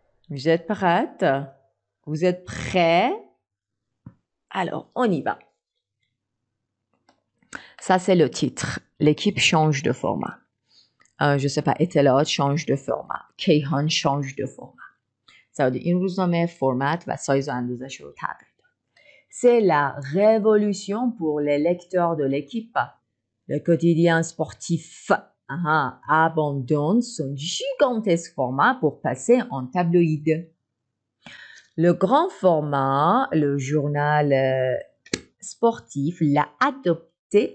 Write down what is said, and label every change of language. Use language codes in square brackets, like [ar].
[fr] Vous êtes prête? Vous êtes prêts? Alors, on y va. Ça, c'est le titre. L'équipe change de format. Je sais pas, اطلاعات change de format. کیهان change de format. Ça veut dire [fa] این روزنامه فرمت و سایز و اندازش رو تغییر داد. [fr] C'est la révolution pour les lecteurs de l'équipe. Le quotidien sportif abandonne son gigantesque format pour passer en tabloïd. Le grand format, le journal sportif, l'a adopté